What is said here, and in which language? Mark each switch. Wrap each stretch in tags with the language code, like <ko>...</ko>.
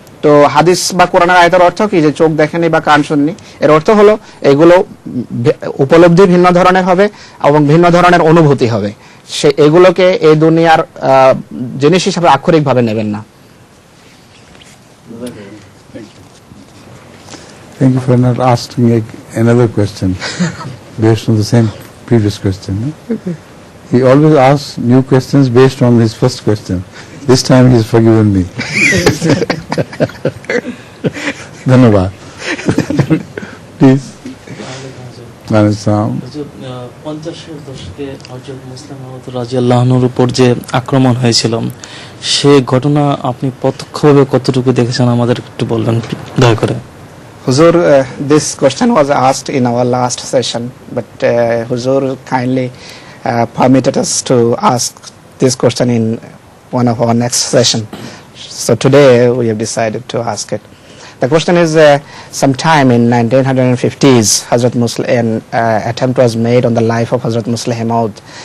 <bn>তো হাদিস বা কোরআনের আয়াতের অর্থ কি যে চোখ দেখেনি বা কান শুননি? এর অর্থ হলো এগুলো উপলব্ধি ভিন্ন ধরনের হবে এবং ভিন্ন ধরনের অনুভূতি হবে, সে এগুলোকে এই দুনিয়ার জিনিস হিসাবে আক্ষরিকভাবে নেবেন না।</bn> <en>Thank you for not asking another question based on the same previous question. He always asks new questions based on his first question. This time he has forgiven me. Dhanabad. Please.</en> <bn>হুজুর, 50-এর দশকে হযরত মুসলিম মাউদ রাদিয়াল্লাহু আনহুর উপর যে আক্রমণ হয়েছিল, সে ঘটনা আপনি প্রত্যক্ষভাবে কতটুকু দেখেছেন আমাদের একটু বলবেন দয়া করে।</bn> <en>Huzur, this question was asked in our last session, but Huzur kindly permitted us to ask this question in one of our next session. So today we have decided to ask it. The question is, sometime in 1950s, Hazrat Muslim attempt was made on the life of Hazrat Musleh Maud.</en>